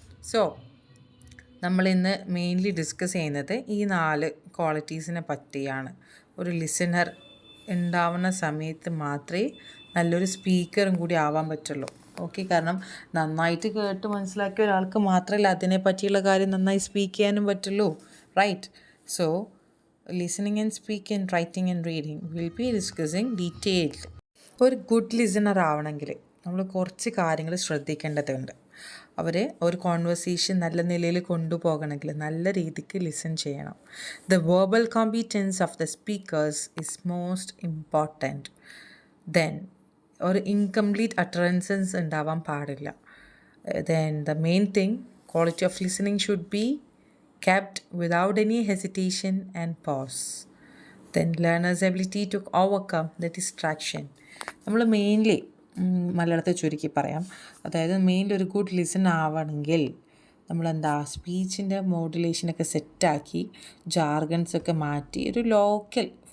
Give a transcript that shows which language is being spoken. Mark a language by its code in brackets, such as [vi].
[ml] So നമ്മളിന്ന് mainly discuss ചെയ്യുന്നത് ഈ 4 ക്വാളിറ്റീസിനെ പറ്റിയാണ്. ഒരു ലിസണർ ഉണ്ടാവുന്ന സമയത്ത് മാത്രമേ നല്ലൊരു സ്പീക്കറും കൂടി ആവാൻ പറ്റുള്ളൂ. ഓക്കെ, കാരണം നന്നായിട്ട് കേട്ട് മനസ്സിലാക്കിയ ഒരാൾക്ക് മാത്രമല്ല അതിനെ പറ്റിയുള്ള കാര്യം നന്നായി സ്പീക്ക് ചെയ്യാനും പറ്റുള്ളൂ, right. [en] So, listening and speaking, writing and reading, we'll be discussing detailed. [ml] ഒരു ഗുഡ് ലിസണർ ആവണമെങ്കിൽ നമ്മൾ കുറച്ച് കാര്യങ്ങൾ ശ്രദ്ധിക്കേണ്ടതുണ്ട്. ഒരു കോൺവെർസേഷൻ നല്ല നിലയിൽ കൊണ്ടുപോകണമെങ്കിൽ നല്ല രീതിക്ക് ലിസൺ ചെയ്യണം. [en] The verbal competence of the speakers is most important. [ml] Then ഒരു ഇൻകംപ്ലീറ്റ് അട്ടറൻസൻസ് ഉണ്ടാവാൻ പാടില്ല. [en] Then the main thing, quality of listening should be kept without any hesitation and pause. Then learner's ability to overcome the distraction. [ml] നമ്മൾ mainly മലയാളത്തിൽ ചുരുക്കി പറയാം, അതായത് mainly ഒരു good listen ആവണമെങ്കിൽ നമ്മളെന്താ സ്പീച്ചിൻ്റെ മോഡുലേഷനൊക്കെ സെറ്റാക്കി ജാർഗൻസൊക്കെ മാറ്റി ഒരു ലോക്കൽ